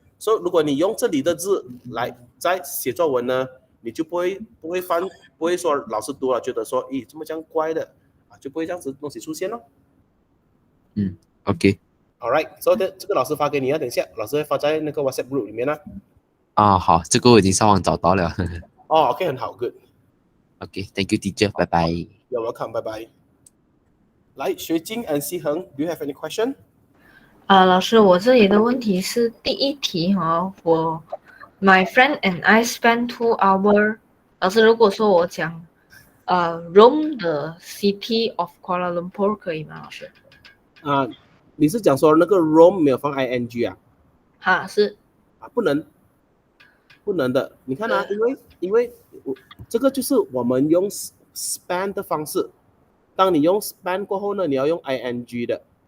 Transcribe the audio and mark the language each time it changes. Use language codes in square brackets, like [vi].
[zh] 所以如果你用这里的字来在写作文呢，你就不会说老师读了觉得说，咦，怎么这样怪的就不会这样子东西出现咯。 [en] OK。 [zh] Alright， 所以这个老师发给你等一下老师会发在那个 WhatsApp group 里面好，这个我已经上网找到了。 OK， 很好 ，Good。 [en] OK，Thank you, teacher， [zh] 拜拜。 [en] You're welcome， [zh] 拜拜。来， [en] 学静 and 西恒 ，Do you have any question？ [zh] 老师，我这里的问题是第一题 [en] My friend and I spent 2 hours。 [zh] 老师，如果说我讲 [en] roam the city of Kuala Lumpur [zh] 可以吗？老师？你是讲说那个 roam 没有放 ing 是。不能的。你看因为这个就是我们用 span 的方式。当你用 span 过后呢，你要用 ing 的。